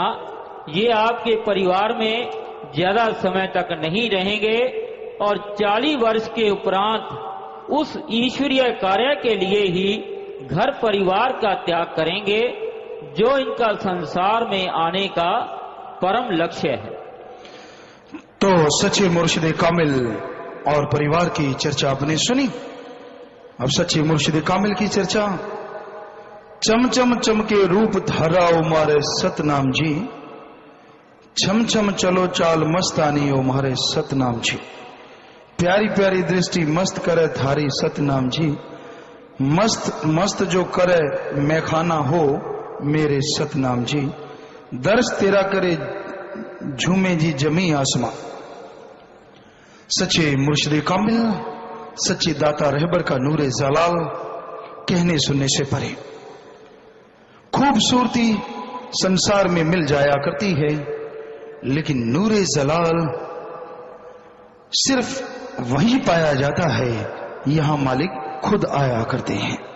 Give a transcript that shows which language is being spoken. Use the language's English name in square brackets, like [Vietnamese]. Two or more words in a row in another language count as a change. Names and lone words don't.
[Hindi] ये आपके परिवार में ज्यादा समय तक नहीं रहेंगे और 40 वर्ष के उपरांत उस ईश्वरीय कार्य के लिए ही घर परिवार का त्याग करेंगे जो इनका संसार में आने का परम लक्ष्य है। तो सच्चे मुर्शिद कामिल और परिवार की चर्चा आपने सुनी। अब सच्चे मुर्शिद कामिल की चर्चा। चम चम चमके रूप धारा उमारे सतनाम जी, छम छम चलो चाल मस्तानी ओ मारे सतनाम जी। प्यारी प्यारी दृष्टि मस्त करे थारी सतनाम जी, मस्त मस्त जो करे मैं खाना हो मेरे सतनाम जी। दर्श तेरा करे झूमे जी जमी आसमां। सच्चे मुर्शिद कामिल, सच्चे दाता रहबर का नूरे जलाल कहने सुनने से परे। खूबसूरती संसार में मिल जाया करती है, लेकिन नूरे जलाल सिर्फ वहीं पाया जाता है, यहां मालिक खुद आया करते हैं।